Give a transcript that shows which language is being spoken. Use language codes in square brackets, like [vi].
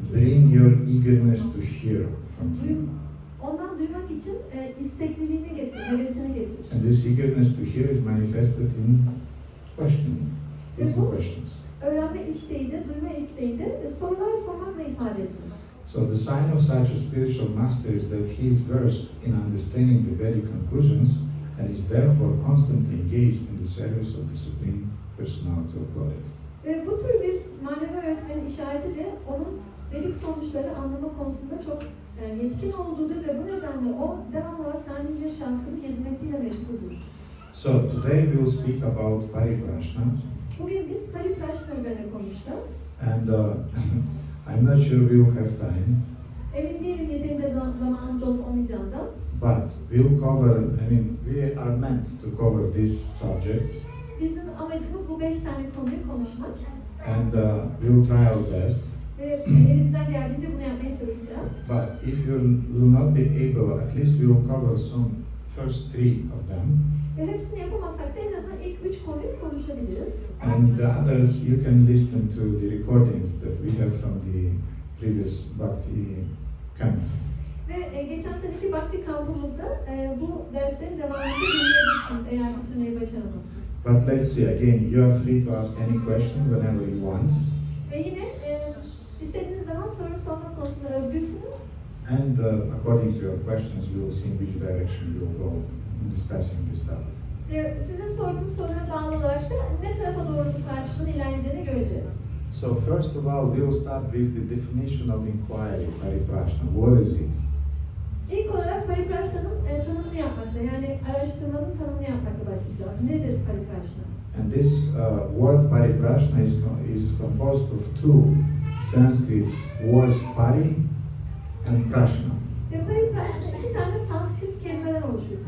[en] Bring your eagerness to hear from him. [tr] Ondan duymak için istekliliğini getir, hevesini getirir. [en] And this eagerness to hear is manifested in questioning, with questions. [tr] Öğrenme isteği de, duyma isteği de sorular sormakla ifade edilir. [en] So the sign of such a spiritual master is that he is versed in understanding the Vedic conclusions and is therefore constantly engaged in the service of the Supreme Personality of Godhead. [tr] Ve bu tür bir manevi öğretmenin işareti de onun Vedik sonuçları anlama konusunda çok yetkin olduğudur ve bu nedenle o devamlı olarak Tanrı Yüce şahsını gezmekle meşguldür. [en] So today we will speak about Pariprashna. [tr] Bugün biz Pariprashna üzerine konuşacağız. [en] And I'm not sure we will have time. [tr] Emin değilim yeterince zamanımız olup olmayacağından. [en] But we'll cover, we are meant to cover these subjects. [tr] Bizim amacımız bu 5 tane konuyu konuşmak. [en] And we'll try our best. [tr] Ve elimizden geldiğince bunu yapmaya çalışacağız. [en] But if you will not be able, at least we will cover some first 3 of them. [tr] Ve hepsini yapamazsak da en azından ilk 3 konuyu konuşabiliriz. [en] And the others, you can listen to the recordings that we have from the previous Bhakti camp. [tr] Ve geçen seneki Bhakti kampımızda bu derslerin devamını dinleyebilirsiniz eğer bitirmeyi başaramazsınız. [en] But let's see, again, you are free to ask any question whenever you want. [tr] Ve yine istediğiniz zaman soru sorma konusunda özgürsünüz. [en] And according to your questions, we will see in which direction we will go in discussing this topic. [tr] Sizin sorduğunuz soruya bağlı olarak da ne tarafa doğru tartışmanın ilerleyeceğini göreceğiz. [en] So first of all, we will start with the definition of inquiry, Pariprashna. What is it? [tr] İlk olarak Pariprashna'nın tanımını yapmakla, yani araştırmanın tanımını yapmakla başlayacağız. Nedir Pariprashna? [en] And this word Pariprashna is composed of 2 Sanskrit words, pari and prashna. [tr] Ve Pariprashna 2 tane Sanskrit kelimeden oluşuyor.